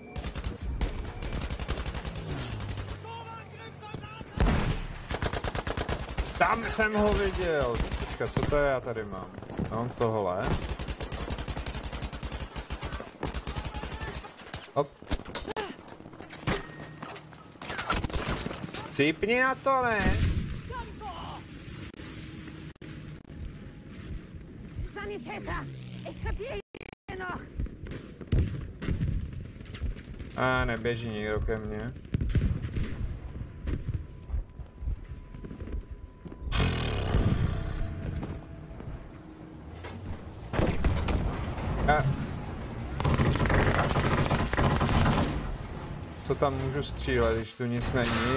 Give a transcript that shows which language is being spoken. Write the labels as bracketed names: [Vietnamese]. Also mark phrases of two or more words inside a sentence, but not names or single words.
[Czech] Tam jsem ho viděl! Počkat, co to já tady mám? Mám tohle. Hop. Cípni na to, ne? [German] Sanitäter. Ich kapiere hier noch. [Czech] A neběží nikdo ke mně. Co tam můžu střílet, když tu nic není?